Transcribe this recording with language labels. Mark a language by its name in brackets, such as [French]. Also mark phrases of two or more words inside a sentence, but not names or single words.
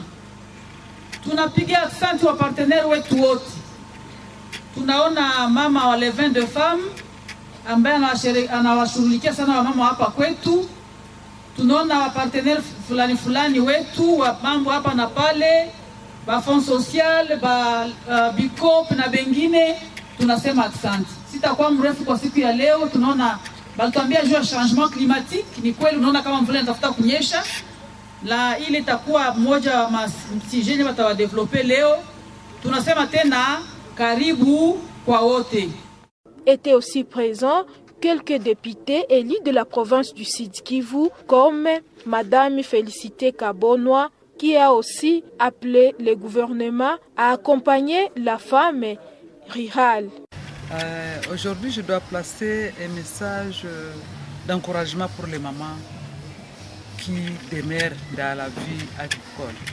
[Swahili] Tunapiga asante wa partenaire wetu wote. Tunaona mama wa Les Vins de Femmes ambaye anawashughulikia sana wamama hapa kwetu. Tunaona wa partenaire fulani wetu wa mambo hapa na pale, ba [French] fond social, [Swahili] ba Bicop na bengine. Tunasema asante. Sitakuwa mrefu kwa siku ya leo. Tunaona balituambia juu ya [French] changement climatique. [Swahili] Ni kweli, unaona kama mvula inatafuta kunyesha. La ile itakuwa moja wa msijeni watawadevelope leo. Tunasema tena karibu kwa wote. [French] Étaient aussi présents quelques députés élus de la province du Sud Kivu, comme Madame Félicité Kabonwa, qui a aussi appelé le gouvernement à accompagner la femme rurale. Aujourd'hui, je dois placer un message d'encouragement pour les mamans qui demeurent dans la vie agricole.